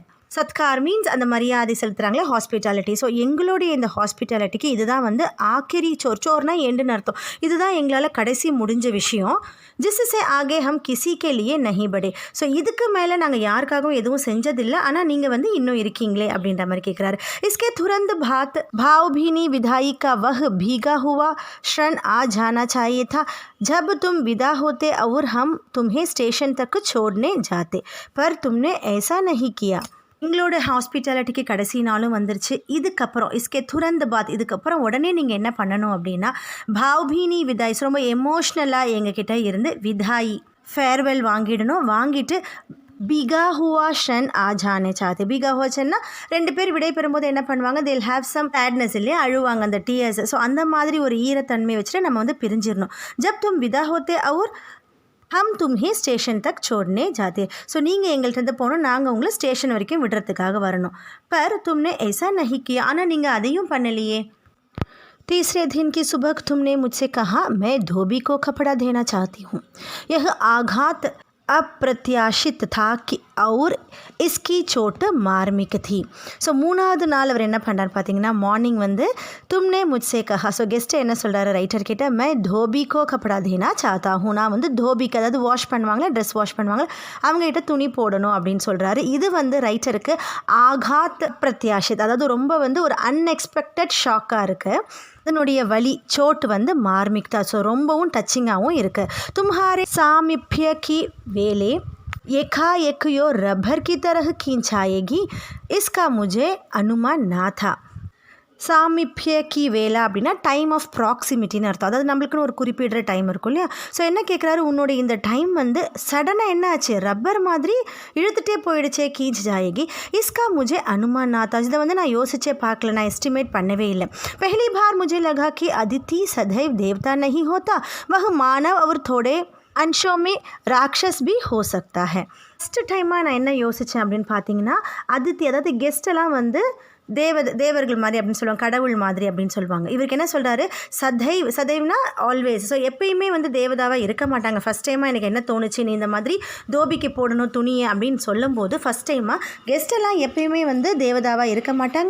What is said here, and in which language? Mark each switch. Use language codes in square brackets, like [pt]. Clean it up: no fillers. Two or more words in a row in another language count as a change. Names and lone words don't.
[ta] சத்கார் மீன்ஸ் அந்த மரியாதை செலுத்துகிறாங்களே ஹாஸ்பிட்டாலிட்டி. ஸோ எங்களுடைய இந்த ஹாஸ்பிட்டாலிட்டிக்கு இதுதான் வந்து [hi] आख़िरी छोर ना [ta] எண்டுன்னு அர்த்தம். இதுதான் எங்களால் கடைசி முடிஞ்ச விஷயம். [hi] जिससे आगे हम किसी के लिए नहीं पड़े, [ta] ஸோ இதுக்கு மேலே நாங்கள் யாருக்காகவும் எதுவும் செஞ்சதில்லை, ஆனால் நீங்கள் வந்து இன்னும் இருக்கீங்களே அப்படின்ற மாதிரி கேட்குறாரு. [hi] इसके तुरंत भावभीनी विदाई का वह भीगा हुआ क्षण आ जाना चाहिए था जब तुम विदा होते और हम तुम्हें स्टेशन तक छोड़ने जाते, पर तुमने ऐसा नहीं किया. [ta] எங்களோட ஹாஸ்பிட்டாலிட்டிக்கு கடைசி நாளும் வந்துருச்சு. இதுக்கப்புறம் [hi] इसके तुरंत बाद [ta] இதுக்கப்புறம் உடனே நீங்கள் என்ன பண்ணணும் அப்படின்னா [hi] भावभीनी विदाई [ta] ரொம்ப எமோஷ்னலாக எங்ககிட்ட இருந்து விதாயி ஃபேர்வெல் வாங்கிடணும். [hi] வாங்கிட்டு भीगा हुआ क्षण आ जाने चाहते. भीगा हुआ क्षणना [ta] 2 பேர் விடை பெறும்போது என்ன பண்ணுவாங்க, [en] they have some sadness [ta] இல்லையா, அழுவாங்க அந்த டீயர்ஸ். ஸோ அந்த மாதிரி ஒரு ஈரத்தன்மையை வச்சுட்டு நம்ம வந்து பிரிஞ்சிடணும். [hi] जब तुम विदा होते और हम तुम्हें स्टेशन तक छोड़ने जाते. [ta] ஸோ நீங்கள் எங்கள்கிட்ட போகணும், நாங்கள் உங்களை ஸ்டேஷன் வரைக்கும் விடுறதுக்காக வரணும். [hi] பர் तुमने ऐसा नहीं किया. [ta] ஆனால் நீங்கள் அதையும் பண்ணலையே. [hi] तीसरे दिन की सुबह तुमने मुझसे कहा मैं धोबी को कपड़ा देना चाहती हूँ. यह आघात अप्रत्याशित था कि और इसकी चोट मार्मिक थी. [ta] ஸோ 3வது நாள் அவர் என்ன பண்ணுறாரு பார்த்தீங்கன்னா, மார்னிங் வந்து [hi] तुमने मुझसे कहा. [ta] ஸோ கெஸ்ட்டு என்ன சொல்கிறாரு ரைட்டர் கிட்ட, [hi] मैं धोबी को कपड़ा देना चाहता हूँ. [ta] நான் வந்து தோபிக்கு, அதாவது வாஷ் பண்ணுவாங்களே, [en] dress wash [ta] பண்ணுவாங்களே, அவங்ககிட்ட துணி போடணும் அப்படின்னு சொல்கிறாரு. இது வந்து ரைட்டருக்கு [hi] आघात प्रत्याशित, [ta] அதாவது ரொம்ப வந்து ஒரு [en] unexpected shockaaga [ta] இருக்குது. அதனுடைய வலி சோட்டு வந்து மார்மிக் தான். ஸோ ரொம்பவும் டச்சிங்காகவும் இருக்குது. [hi] तुम्हारे सामिप्य की वेले एकाएक यो रबर की तरह खींच आएगी, इसका मुझे अनुमान ना था. सामीप्य की वेला [ta] அப்படின்னா [en] time of proximityinnu [ta] அர்த்தம். அதாவது நம்மளுக்குன்னு ஒரு குறிப்பிடுற டைம் இருக்கும் இல்லையா. ஸோ என்ன கேட்குறாரு, உன்னோட இந்த டைம் வந்து சடனாக என்ன ஆச்சு, ரப்பர் மாதிரி இழுத்துட்டே போயிடுச்சே, [hi] खिंच जाएगी. इसका मुझे अनुमान न था. [ta] இதை வந்து நான் யோசிச்சே பார்க்கல, நான் எஸ்டிமேட் பண்ணவே இல்லை. [hi] पहली बार मुझे लगा कि अदिति सदैव देवता नहीं होता, वह मानव और थोड़े अंशों में राक्षस भी हो सकता है. [en] first timeaaga [ta] நான் என்ன யோசித்தேன் அப்படின்னு பார்த்தீங்கன்னா, அதித்தி அதாவது கெஸ்ட்டெல்லாம் வந்து தேவர்கள் மாதிரி அப்படின்னு சொல்லுவாங்க, கடவுள் மாதிரி அப்படின்னு சொல்லுவாங்க. இவருக்கு என்ன சொல்கிறாரு, சதைவ்னா ஆல்வேஸ். ஸோ எப்பயுமே வந்து தேவதாவாக இருக்க மாட்டாங்க. [en] first timeaaga [ta] எனக்கு என்ன தோணுச்சு, நீ இந்த மாதிரி தோபிக்கு போடணும் துணியை அப்படின்னு சொல்லும்போது [en] first timeaaga [ta] கெஸ்ட்டெல்லாம் எப்பயுமே வந்து தேவதாவாக இருக்க மாட்டாங்க.